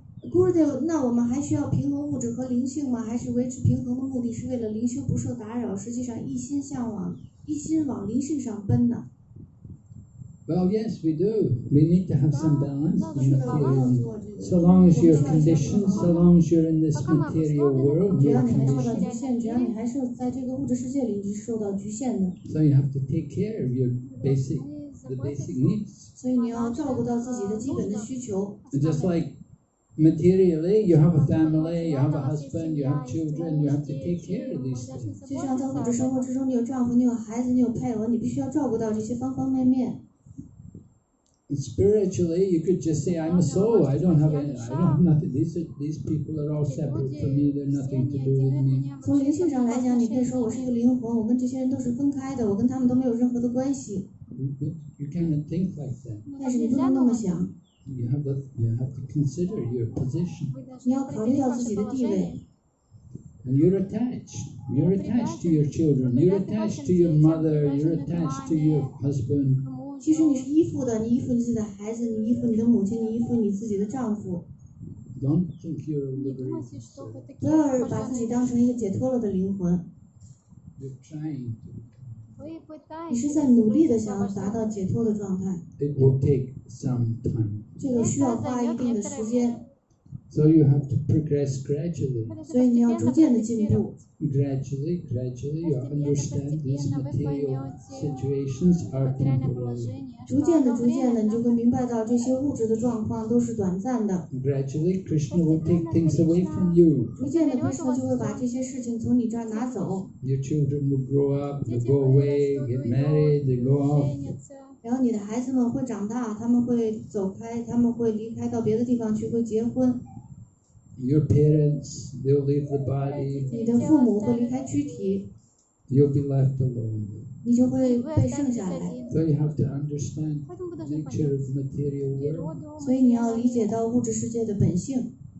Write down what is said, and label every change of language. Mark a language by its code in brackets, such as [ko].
[zh] Gurudev, 那我们还需要平衡物质和灵性吗？还是维持平衡的目的是为了灵修不受打扰？实际上一心往灵性上奔呢？ [en] Well, yes, we do. We need to have some balance in material. So long as you're conditioned, so long as you're in this material world, [zh] 只 [en] you're [zh] 要你还受到 [en] conditioned. [zh] 局限，只要你还是在这个物质世界里，你是受到局限的。 [en] So you have to take care of your the basic needs. [zh] 所以你要照顾到自己的基本的需求。 [en] And just like materially, you have a family, you have a husband, you have children, you have to take care of these things. [zh] 就像在物质生活之中，你有丈夫，你有孩子，你有配偶，你必须要照顾到这些方方面面。 [en] And spiritually, you could just say, I'm a soul, I don't have nothing. These people are all separate from me, they're nothing to do with me. [zh] 从灵性上来讲，你可以说我是一个灵魂，我跟这些人都是分开的，我跟他们都没有任何的关系。 [en] You cannot think like that. [zh] 但是你不能那么想， [en] You have to consider your position. [zh] 你要考虑到自己的地位。 [en] And you're attached. You're attached to your children. You're attached to your mother. You're attached to your husband. [zh] 其实你是依附的，你依附你自己的孩子，你依附你的母亲，你依附你自己的丈夫。 [en] Don't think you're a liberated soul. [zh] 不要把自己当成一个解脱了的灵魂， [en] You're trying to. [zh] 你是在努力的想要达到解脱的状态。 [en] It will take some time. [zh] 这个需要花一定的时间， [en] So you have to progress gradually. [zh] 所以你要逐渐的进步。 [en] Gradually, you understand these material situations are temporary. [zh] 逐渐的，你就会明白到这些物质的状况都是短暂的。 [en] Gradually, Krishna will take things away from you. [zh] 逐渐的，Krishna就会把这些事情从你这儿拿走。 [en] Your children will grow up, they go away, get married, they go off. [zh] 然后你的孩子们会长大，他们会走开，他们会离开到别的地方去，会结婚。 [en] Your parents, they'll leave the body. [zh] 你的父母会离开躯体， [en] You'll be left alone. [zh] 你就会被剩下来。 [en] So you have to understand the nature of the material world. [zh] 所以你要理解到物质世界的本性。